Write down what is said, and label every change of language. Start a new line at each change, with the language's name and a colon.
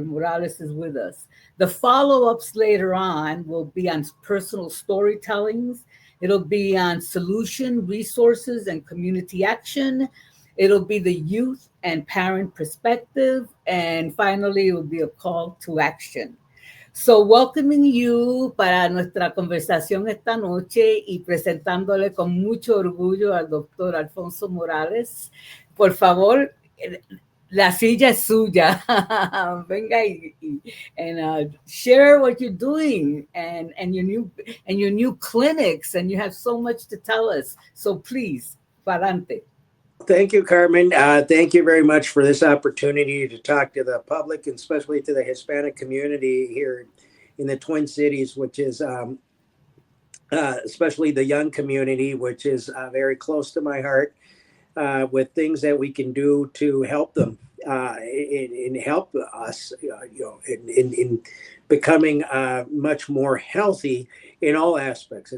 English: Morales is with us. The follow-ups later on will be on personal storytellings. It'll be on solution, resources, and community action. It'll be the youth and parent perspective. And finally, it will be a call to action. So welcoming you
Spanish: para nuestra conversación esta noche y presentándole con mucho orgullo al doctor Alfonso Morales. Por favor, la silla es suya. Venga
English: and share what you're doing and your new clinics, and you have so much to tell us. So please,
Spanish: pa'lante.
English: Thank you, Carmen. Thank you very much for this opportunity to talk to the public, and especially to the Hispanic community here in the Twin Cities, which is especially the young community, which is very close to my heart, with things that we can do to help them and help us, in becoming much more healthy in all aspects.